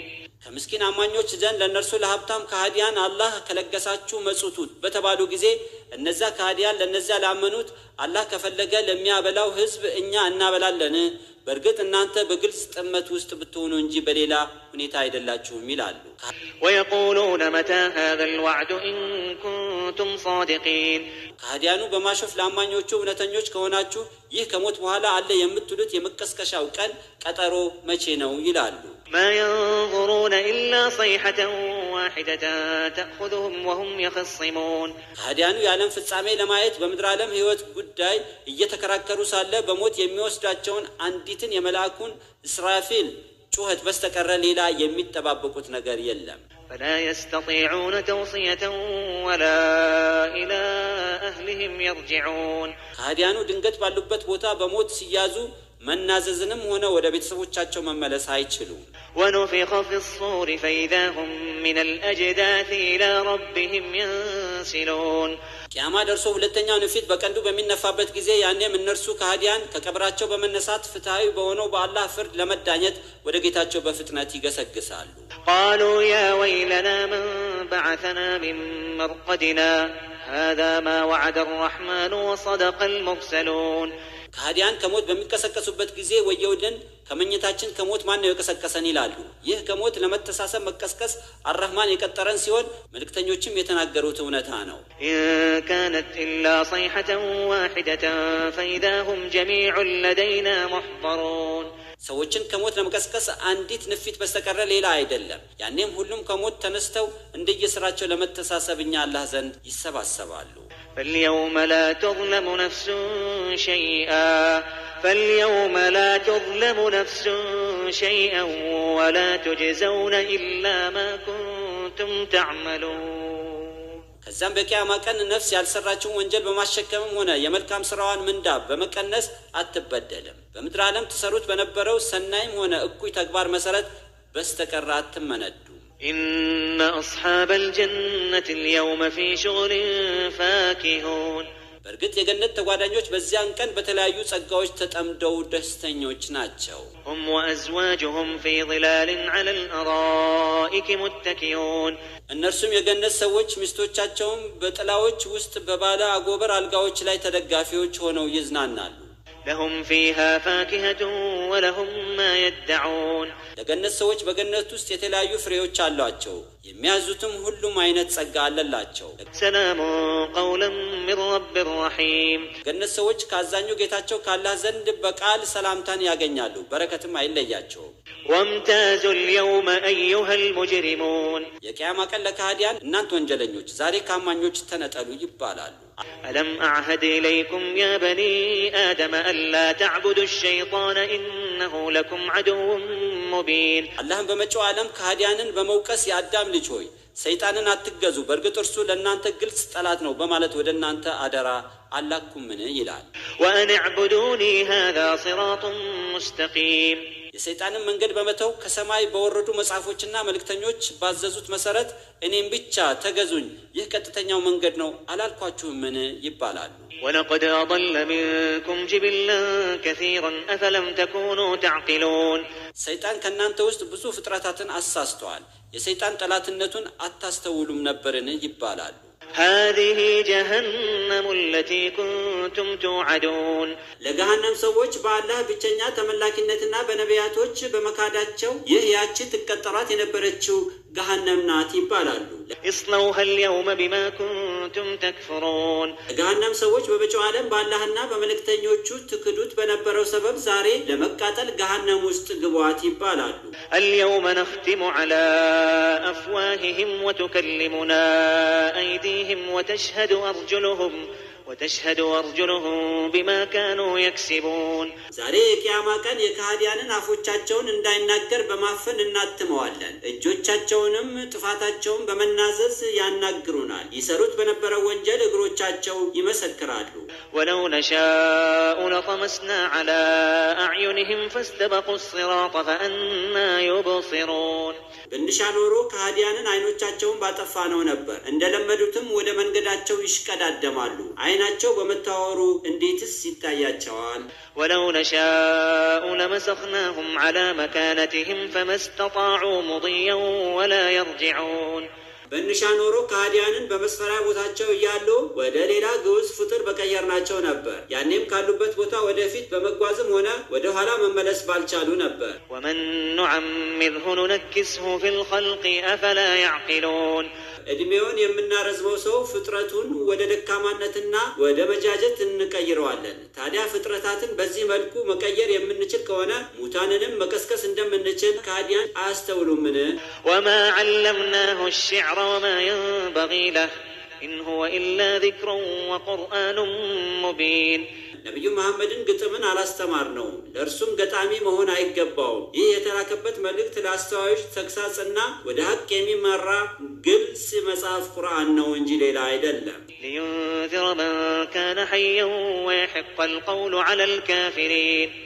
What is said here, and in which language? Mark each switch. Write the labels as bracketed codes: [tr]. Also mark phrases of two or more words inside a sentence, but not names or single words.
[am] ከምስኪን አማኞች ዘንድ ለነርሱ ለሀብታም ከሃዲያን አላህ ከለገሳችሁ መጽቱት በተባሉ ጊዜ እነዛ ከሃዲያን ለነዛ ላመኑት አላህ ከፈለገ ለሚያበላው ህዝብ እኛ እናበላለን በርግጥ እናንተ በግልጽ ጥመት ውስጥ ብትሆኑ እንጂ በሌላ ሁኔታ አይደላችሁም ይላሉ። [ar] ويقولون متى هذا الوعد إن كنتم صادقين [am] ከሃዲያኑ በማሾፍ ለአማኞቹ እውነተኞች ከሆናችሁ ይህ ከሞት በኋላ አለ የምትሉት የመቀስቀሻው ቀን ቀጠሮ መቼ ነው ይላሉ። [ar] ما ينظرون إلا صيحة واحدة تأخذهم وهم يخصمون [am] ከሃዲያኑ የዓለም ፍጻሜ ለማየት በምድር ዓለም ህይወት ጉዳይ እየተከራከሩ ሳለ በሞት የሚወስዳቸውን አንዲትን የመላእኩን እስራፊል ጩኸት በስተቀር ሌላ የሚጠባበቁት ነገር የለም። [ar] فلا يستطيعون توصية ولا إلى أهلهم يرجعون [am] ከሃዲያኑ ድንገት ባሉበት ቦታ በሞት ሲያዙ መናዘዝንም ሆነ ወደ ቤተሰቦቻቸው መመለስ አይችሉም። [ar] ونفخ في الصور فإذا هم من الأجداث إلى ربهم ينسلون ينسلون [am] ቂያማ ደርሶ ሁለተኛው ንፊት በቀንዱ በሚነፋበት ጊዜ ያኔም እነርሱ ከሃዲያን ከቀብራቸው በመነሳት ፍትሃዊ በሆነው በአላህ ፍርድ ለመዳኘት ወደ ጌታቸው በፍጥነት ይገሰግሳሉ። [ar] قالوا يا ويلنا من بعثنا من مرقدنا هذا ما وعد الرحمن وصدق المرسلون [am] ከሃዲያን ከሞት በሚቀሰቀሱበት ጊዜ ወየውልን ከመኝታችን ከሞት ማን ነው የቀሰቀሰን ይላሉ። ይህ ከሞት ለመተሳሰብ መቀስቀስ አርህማን የቀጠረን ሲሆን መልእክተኞችም የተናገሩት እውነታ ነው። [ar] إن كانت إلا صيحة واحدة فإذا هم جميع لدينا محضرون [am] ሰዎችን ከሞት ለመቀስቀስ አንዲት ንፊት በስተቀር ሌላ አይደለም። ያኔም ሁሉም ከሞት ተነስተው እንደየስራቸው ለመተሳሰብ እኛ አላህ ዘንድ ይሰባሰባሉ። [ar] فاليوم لا تظلم نفس شيئا ولا تجزون إلا ما كنتم تعملون [am] ከዛም በቂያማ ቀን ነፍስ ያልሰራችውን ወንጀል በማሸከምም ሆነ የመልካም ስራዋን ምንዳ በመቀነስ አትበደልም። በምድር ዓለም ተሰሩት በነበረው ሰናይም ሆነ እኩይ ተግባር መሰረት በስተቀር አትመነዱ። [ar] إن أصحاب الجنة اليوم في شغل فاكهون [am] በእርግጥ የገነት ተጓዳኞች በዚያን ቀን በተለያዩ ጸጋዎች ተጠምደው ደስተኞች ናቸው። [ar] هم وأزواجهم في ظلال على الأرائك متكئون [am] እነርሱም የገነት ሰዎች ሚስቶቻቸውም በጥላዎች ውስጥ በባለ አጎበር አልጋዎች ላይ ተደጋፊዎች ሆነው ይዝናናሉ። [ar] لهم فيها فاكهة ولهم ما يدعون [am] ለገነት ሰዎች በገነት ውስጥ የተለያዩ ፍሬዎች አሏቸው። የሚያዙትም ሁሉም አይነት ጸጋ አለላቸው። [ar] سلام قولا من رب رحيم [am] ገነት ሰዎች ካዛኙ ጌታቸው ካላህ ዘንድ በቃል ሰላምታን ያገኛሉ፣ በረከትም አይለያቸውም። [ar] وامتازوا اليوم أيها المجرمون [am] የቂያማ ቀን ለካህዲያን እናንተ ወንጀለኞች ዛሬ ካማኞች ተነጠሉ ይባላሉ። [ar] ألم أعهد إليكم يا بني آدم ألا تعبدوا الشيطان إنه لكم عدو مبين [am] አላህም በመጪው ዓለም ካህዲያንን በመውቀስ የአዳም ልጅ ሆይ ሰይጣንን አትገዙ፣ በእርግጥ እርሱ ለእናንተ ግልጽ ጠላት ነው በማለት ወደ እናንተ አደራ አላኩምን ይላል። [ar] وأن اعبدوني هذا صراط مستقيم [am] የሰይጣንን መንገድ በመተው ከሰማይ በወረዱ መጽሐፎችና መልእክተኞች ባዘዙት መሰረት እኔም ብቻ ተገዙኝ፣ ይህ ቀጥተኛው መንገድ ነው አላልኳችሁምን ይባላሉ። [ar] ولقد أضل منكم جبلا كثيرا أفلم تكونوا تعقلون [am] ሰይጣን ከእናንተ ውስጥ ብዙ ፍጥረታትን አሳስተዋል፣ የሰይጣን ጠላትነቱን አታስተውሉም ነበርን ይባላሉ። [ar] هذه جهنم التي كنتم توعدون [am] ለገሃነም ሰዎች በአላህ ብቸኛ ተመላኪነትና በነቢያቶች በመካዳቸው ይህ ያቺ ትቀጠራት የነበረችው ገሃነም ናት ይባላሉ። [ar] اصلوها اليوم بما كنتم تكفرون [am] ለገሃነም ሰዎች በመጪው ዓለም በአላህና በመልእክተኞቹ ትክዱት በነበረው ሰበብ ዛሬ ለመቃጠል ገሃነም ውስጥ ግቧት ይባላሉ። [ar] اليوم نختم على أفواههم وتكلمنا أيديهم وتشهد أرجلهم بما كانوا يكسبون [am] ዛሬ የቂያማ ቀን የካህዲያንን አፎቻቸውን እንዳይናገር በማፈን እናትመዋለን፣ እጆቻቸውንም ጥፋታቸውን በመናዘዝ ያናግሩናል። ይሰሩት በነበረው ወንጀል እግሮቻቸው ይመሰክራሉ። [ar] ولو نشاء لطمسنا على أعينهم فاستبقوا الصراط فأنى يبصرون [am] ብንሻ ኖሮ ከሃዲያንን አይኖቻቸውን ባጠፋ ነው ነበር፣ እንደለመዱትም ወደ መንገዳቸው ይሽቀዳደማሉ። አይናቸው በመታወሩ እንዴትስ ይታያቸዋል? [ar] ولو نشاء لمسخناهم على مكانتهم فما استطاعوا مضيا ولا يرجعون [am] ብንሻ ኖሮ ከሃዲያንን በመስፈሪያ ቦታቸው እያሉ ወደ ሌላ ግዑዝ ፍጡር በቀየርናቸው ነበር። ያኔም ካሉበት ቦታ ወደፊት በመጓዝም ሆነ ወደ ኋላ መመለስ ባልቻሉ ነበር። [ar] ومن نعمره ننكسه في الخلق أفلا يعقلون [am] እድሜውን የምናረዝመው ሰው ፍጥረቱን ወደ ደካማነትና ወደ መጃጀት እንቀይረዋለን። ታዲያ ፍጥረታትን በዚህ መልኩ መቀየር የምንችል ከሆነ ሙታንንም መቀስቀስ እንደምንችል ከሃዲያን አያስተውሉምን? [ar] وما علمناه الشعر وما ينبغي له إن هو إلا ذكر وقرآن مبين [am] ነቢዩ መሐመድን ግጥምን አላስተማር ነው፣ ለእርሱም ገጣሚ መሆን አይገባውም። ይህ የተላከበት መልእክት ለአስተዋዮች ተግሳጽና ወደ ሀቅ የሚመራ ግልጽ መጽሐፍ ቁርአን ነው እንጂ ሌላ አይደለም። [ar] لينذر من كان حيا ويحق القول على الكافرين